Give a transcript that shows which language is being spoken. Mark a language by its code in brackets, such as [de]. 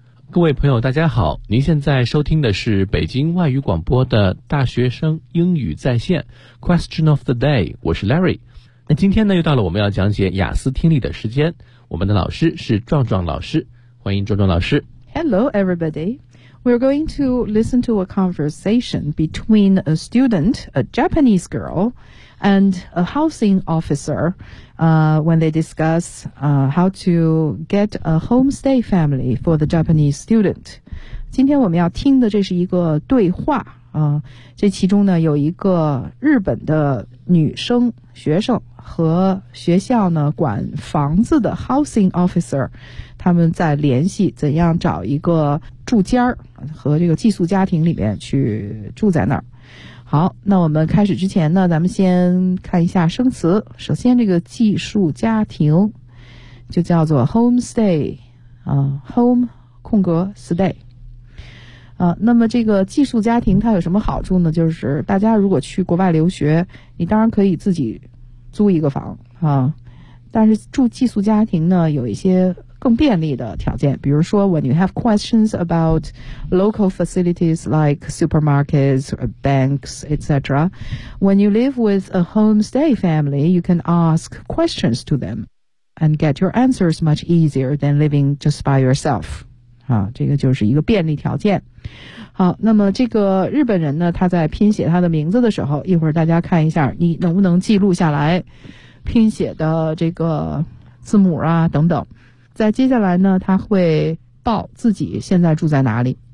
[zh] 各位朋友大家好，您现在收听的是北京外语广播的大学生英语在线 Question of the day， 我是 Larry。那今天呢，又到了我们要讲解雅思听力的时间，我们的老师是壮壮老师，欢迎壮壮老师。 [en] Hello everybody， We're going to listen to a conversation between a student, a Japanese girl, and a housing officer, when they discuss, how to get a homestay family for the Japanese student. [zh] 今天我们要听的这是一个对话，这其中呢有一个日本的女生学生和学校呢管房子的 housing officer， 他们在联系怎样找一个住家和这个寄宿家庭里面去住在那儿。好，那我们开始之前呢，咱们先看一下生词。首先这个寄宿家庭就叫做 homestay， home 空格 stay。那么这个寄宿家庭它有什么好处呢？就是大家如果去国外留学，你当然可以自己租一个房啊，但是住寄宿家庭呢有一些更便利的条件，比如说 [en] when you have questions about local facilities like supermarkets or banks, etc. When you live with a homestay family, you can ask questions to them and get your answers much easier than living just by yourself. [zh] 啊，这个就是一个便利条件。好，那么这个日本人呢，他在拼写他的名字的时候，一会儿大家看一下你能不能记录下来拼写的这个字母啊等等。在接下来呢，他会报自己现在住在哪里。